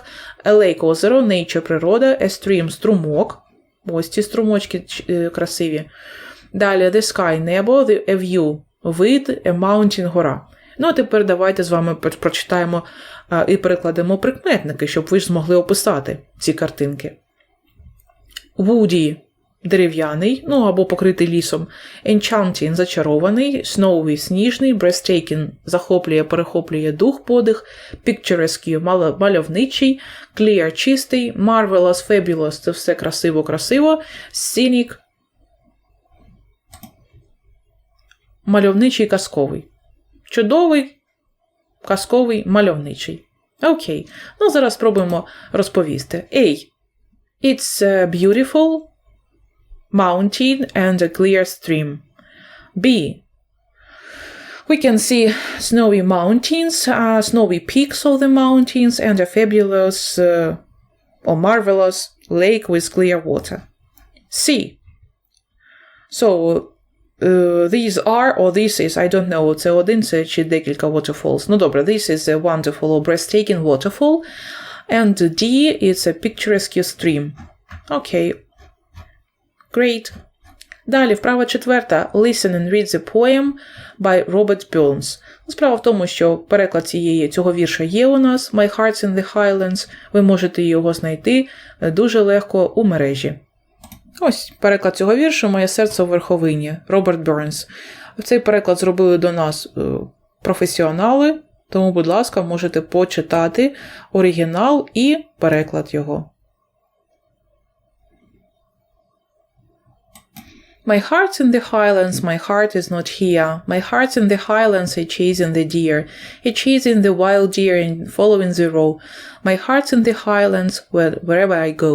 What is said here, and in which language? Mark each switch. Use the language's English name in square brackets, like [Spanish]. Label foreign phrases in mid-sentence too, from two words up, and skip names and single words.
[English] A lake – озеро, nature – природа, a stream – [Ukrainian] струмок. Ось ці струмочки красиві. [English] Далі the sky – небо, a view – вид, a mountain – [Ukrainian] гора. Ну, а тепер давайте з вами прочитаємо і перекладемо прикметники, щоб ви ж змогли описати ці картинки. Woody – дерев'яний, ну або покритий лісом. Enchanting – зачарований. Snowy – сніжний. Breathtaking – захоплює, перехоплює дух, подих. Picturesque – мальовничий. [English] Clear – чистий. Marvelous – fabulous – [Ukrainian] це все красиво-красиво. Scenic – мальовничий, казковий. Чудовий, казковий, мальовничий. Окей. Ну, зараз спробуємо розповісти. A. [English] It's beautiful mountain and a clear stream. B. We can see snowy mountains, snowy peaks of the mountains, and a fabulous or marvelous lake with clear water. C. So, these are, or this is, I don't know, [Ukrainian] це один, це чи декілька waterfalls. Ну добре, [English] this is a wonderful or breathtaking waterfall. And D, it's a picturesque stream. Okay. Great. [Ukrainian] Далі, вправа четверта. [English] Listen and read the poem by Robert Burns. [Ukrainian] Справа в тому, що переклад цього вірша є у нас. [English] My heart's in the highlands. [Ukrainian] Ви можете його знайти дуже легко у мережі. Ось переклад цього віршу «Моє серце у верховині» Роберт Бернс. Цей переклад зробили до нас професіонали, тому, будь ласка, можете почитати оригінал і переклад його. [English] My heart's in the highlands, my heart is not here. My heart's in the highlands, a chasing the deer. A chasing the wild deer and following the roe. My heart's in the highlands, wherever I go.